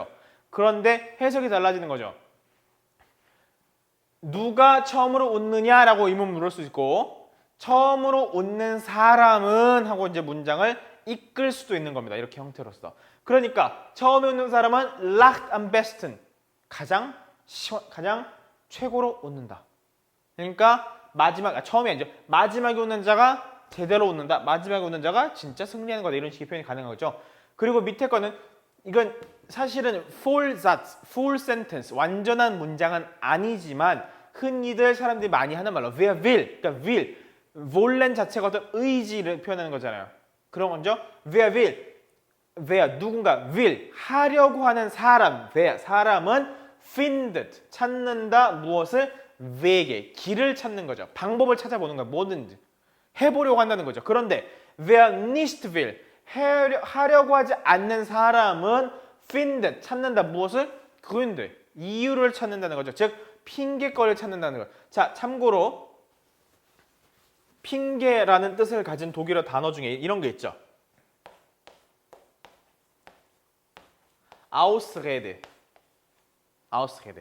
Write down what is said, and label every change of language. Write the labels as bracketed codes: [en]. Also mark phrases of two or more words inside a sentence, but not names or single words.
[ko] 그런데 해석이 달라지는 거죠. 누가 처음으로 웃느냐라고 의문 물을 수 있고 처음으로 웃는 사람은 하고 이제 문장을 이끌 수도 있는 겁니다. 이렇게 형태로서. 그러니까 처음에 웃는 사람은 [de] lacht am besten [ko] 가장 최고로 웃는다. 그러니까 처음이 아니죠. 마지막에 웃는 자가 제대로 웃는다. 마지막에 웃는 자가 진짜 승리하는 거다. 이런 식의 표현이 가능한 거죠. 그리고 밑에 거는 이건 사실은 [en] full sentence, [ko] 완전한 문장은 아니지만 흔히들 사람들이 많이 하는 말로 [de] wer will, [ko] 그러니까 will, wollen 자체가 어떤 의지를 표현하는 거잖아요. 그런 거죠. [de] wer will, [ko] 누군가 will, 하려고 하는 사람, 사람은 findet, 찾는다, 무엇을? wege, 길을 찾는 거죠. 방법을 찾아보는 거야. 뭐든지. 해보려고 한다는 거죠. 그런데 [de] wer nicht will, [ko] 하려고 하지 않는 사람은 findet, 찾는다. 무엇을? Gründe, 이유를 찾는다는 거죠. 즉 핑계거리를 찾는다는 거예요. 자, 참고로 핑계라는 뜻을 가진 독일어 단어 중에 이런 게 있죠. [de] Ausrede. Ausrede.